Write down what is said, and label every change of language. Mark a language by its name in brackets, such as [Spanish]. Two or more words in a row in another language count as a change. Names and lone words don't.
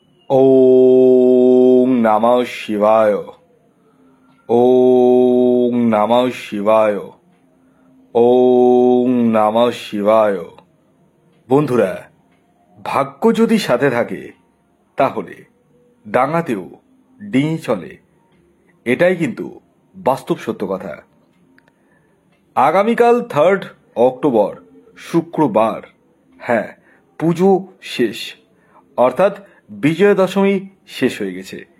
[Sanskrit] ওং নমঃ শিবায়। ওং নমঃ শিবায়। ওং নমঃ শিবায়। [Bangla] বন্ধুরা, ভাগ্য যদি সাথে থাকে তাহলে ডাঙাতেও ডিঙি চলে, এটাই কিন্তু বাস্তব সত্য কথা। আগামীকাল 3 অক্টোবর শুক্রবার, হ্যাঁ, পুজো শেষ, অর্থাৎ বিজয়া দশমী শেষ হয়ে গেছে।